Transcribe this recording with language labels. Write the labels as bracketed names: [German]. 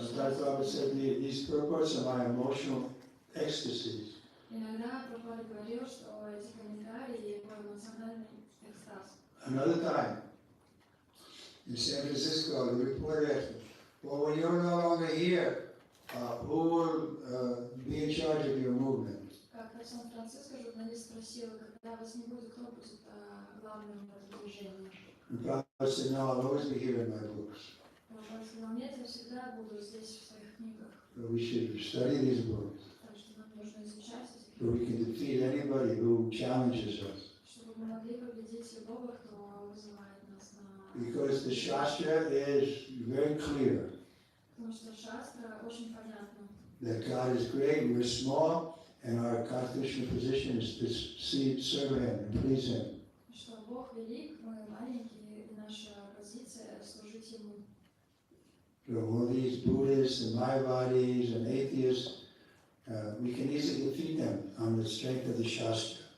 [English] Sometimes Prabhupada said, these purports are my emotional ecstasies. [Russian] Иногда Прабхупада говорил, что эти комментарии его эмоциональный экстаз. [English] Another time, in San Francisco, the reporter asked me, well, when you're no longer here, who will be in charge of your movement? [Russian] Как-то в Сан-Франциско журналист спросил, когда вас не будет, кто будет главным в движении. [English] And Prabhupada said, no, I'll always be here in my books. [Russian] Прабхупада сказал, нет, я всегда буду здесь в своих книгах. [English] So we should study these books [Russian] Так что нам нужно изучать эти [English] so we [Russian] книги, [English] can defeat anybody who challenges us. [Russian] чтобы мы могли победить любого, кто вызывает нас на... [English] Because the Shastra is very clear [Russian] Потому что шастра очень понятно, [English] that God is great, we're small, and our constitutional position is to serve Him and please Him. [Russian] что Бог велик, мы маленькие, и наша позиция служить Ему. [English] So all these Buddhists and Mayavadis and atheists, we can easily defeat them on the strength of the Shastra.